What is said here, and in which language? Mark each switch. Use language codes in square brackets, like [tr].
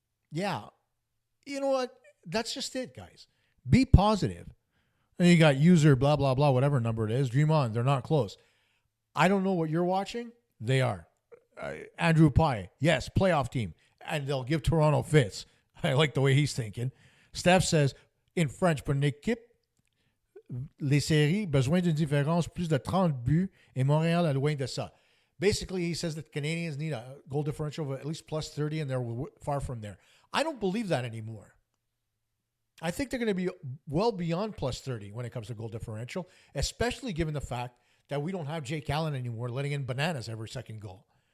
[en] Yeah. You know what? That's just it, guys. Be positive. And you got user, blah, blah, blah, whatever number it is. Dream on. They're not close. I don't know what you're watching. They are. Andrew Pye, yes, playoff team. And they'll give Toronto fits. I like the way he's thinking. Steph says, in French, [fr] pour une équipe, les séries, besoin d'une différence plus de 30 buts, et Montréal est loin de ça. [en] Basically, he says that Canadians need a goal differential of at least plus 30, and they're far from there. I don't believe that anymore. I think they're going to be well beyond plus 30 when it comes to goal differential, especially given the fact that we don't have Jake Allen anymore letting in bananas every second goal.